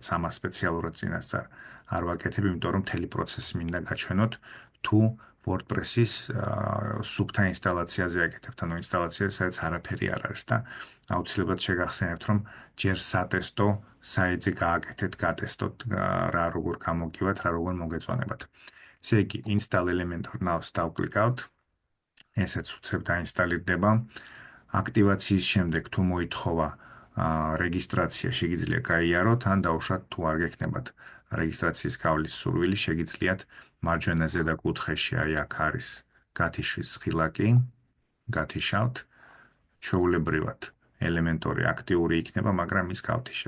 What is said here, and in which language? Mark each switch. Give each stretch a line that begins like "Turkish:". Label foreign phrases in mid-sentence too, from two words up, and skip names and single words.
Georgian: ამას სპეციალურად წინასწარ არ ვაკეთებ, იმიტომ რომ მთელი პროცესი მინდა გაჩვენოთ თუ WordPress-ის სუბთა ინსტალაციაზე აკეთებთ, ანუ ინსტალაციაზე, სადაც არაფერი არ არის და აუცილებლად შეგახსენებთ, რომ ჯერ სატესტო საიტზე გააკეთეთ, გატესტოთ რა როგორ გამოგივათ, რა როგორ მოგეწონებათ. ესე იგი,
English: install Elementor now-
Georgian: ს დავკლიკავთ. ესეც უცებ დაინსტალირდება. აქტივაციის შემდეგ თუ მოითხოვა რეგისტრაცია, შეგიძლია გაიაროთ, ან დაუშვათ თუ არ გექნებათ რეგისტრაციის გავლის სურვილი, შეგიძლიათ მარჯვენა ზედა კუთხეში აი აქ არის გათიშვის ღილაკი, გათიშავთ, ჩვეულებრივად Elementor-ი აქტიური იქნება, მაგრამ ის გავთიშეთ.